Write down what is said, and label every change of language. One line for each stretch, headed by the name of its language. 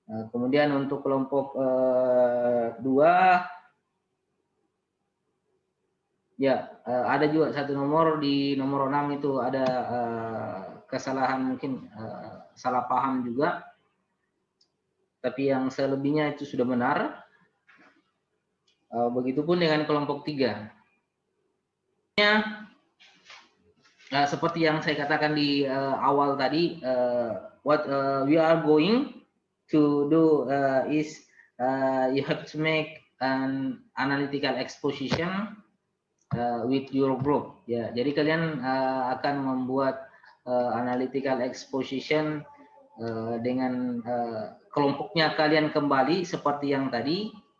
Indonesian: Kemudian untuk kelompok 2, ya ada juga 1 nomor, di nomor 6 itu ada kesalahan, mungkin salah paham juga. Tapi yang selebihnya itu sudah benar. Begitupun dengan kelompok 3. Seperti yang saya katakan di awal tadi,
English: what we are going to do is you have to make an analytical exposition with your group.
Indonesian: Ya, jadi kalian akan membuat analytical exposition dengan kelompoknya kalian kembali seperti yang tadi.